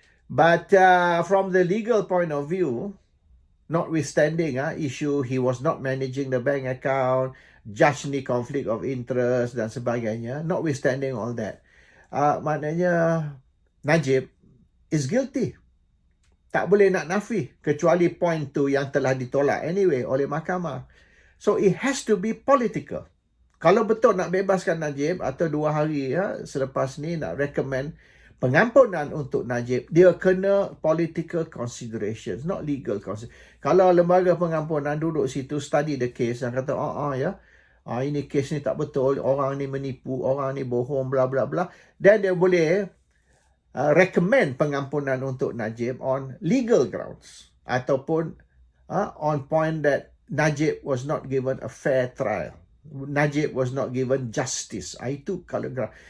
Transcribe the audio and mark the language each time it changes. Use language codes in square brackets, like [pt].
[en] But from the legal point of view, notwithstanding issue he was not managing the bank account, judge ni conflict of interest [ms] dan sebagainya, [en] notwithstanding all that, [ms] maknanya [en] Najib is guilty. [ms] Tak boleh nak nafi kecuali point tu yang telah ditolak anyway oleh mahkamah. [en] So it has to be political. [ms] Kalau betul nak bebaskan Najib atau 2 hari selepas ni nak recommend pengampunan untuk Najib, dia kena [en] political considerations, not legal considerations. [ms] Kalau lembaga pengampunan duduk situ [en] study the case [ms] dan kata ini case ni tak betul, orang ni menipu, orang ni bohong, bla bla bla, then dia boleh recommend pengampunan untuk Najib [en] on legal grounds [ms] ataupun [en] on point that Najib was not given a fair trial, Najib was not given justice. [ms] Itu kalau ground.